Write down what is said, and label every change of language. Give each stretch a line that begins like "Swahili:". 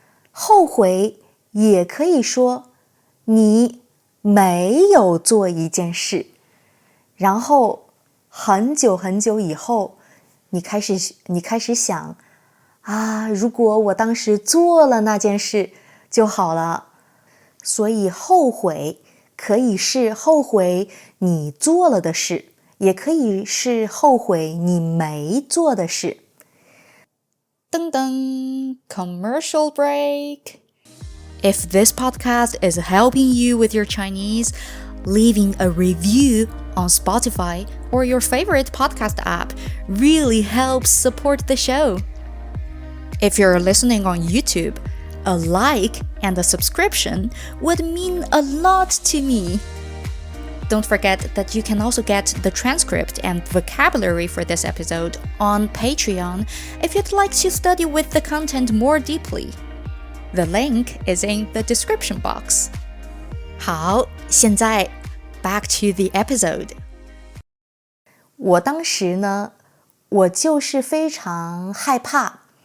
Chinese: 后悔也可以说你没有做一件事，然后很久很久以后，你开始想啊，如果我当时做了那件事就好了。所以后悔可以是后悔你做了的事，也可以是后悔你没做的事。
English: 噔噔 commercial break。If this podcast is helping you with your Chinese, leaving a review on Spotify or your favorite podcast app really helps support the show. If you're listening on YouTube, a like and a subscription would mean a lot to me. Don't forget that you can also get the transcript and vocabulary for this episode on Patreon if you'd like to study with the content more deeply. The link is in the description box.
Chinese: 好，现在
English: back to the episode.
Chinese: 我当时呢，我就是非常害怕。